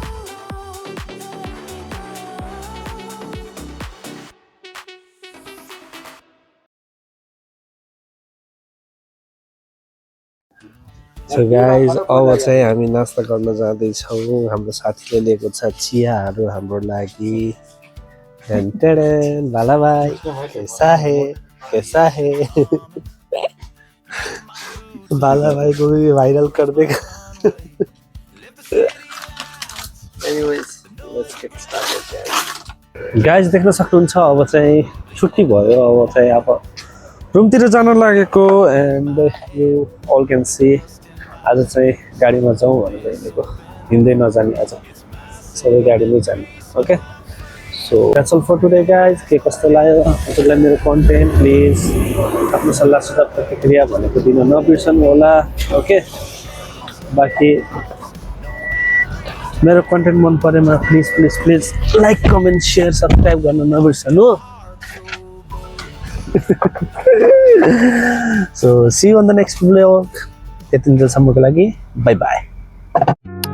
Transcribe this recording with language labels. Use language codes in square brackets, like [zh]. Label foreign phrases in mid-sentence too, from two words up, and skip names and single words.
[en] so guys [ne] अब चाहिँ हामी नास्ता गर्न जाँदैछौँ हाम्रो साथीले लिएको छ चियाहरू हाम्रो लागि भाला भाइ [hi] कैसा है भाला भाई को भी वायरल कर देगा [ne] गाइज देख्न सक्नुहुन्छ अब चाहिँ छुट्टी भयो अब चाहिँ अब रुमतिर जान लागेको [en] and you all can see [ne] आज चाहिँ गाडीमा जाउँ भनेर हिँडेको हिँड्दै नजाने आज सबै गाडीमै जाने [en] okay so that's all for today guys [ne] के कस्तो लाग्यो हजुरलाई मेरो कन्टेन्ट प्लिज आफ्नो सल्लाह सुझाव प्रतिक्रिया भनेको दिन नबिर्सनु होला ओके बाँकी मेरो कन्टेन्ट मन परेमा [en] please please please like comment share subscribe [ne] गर्न नबिर्सनु [en] So see you on the next vlog. [ne] त्यतिन्जेलसम्मको लागि [en] bye bye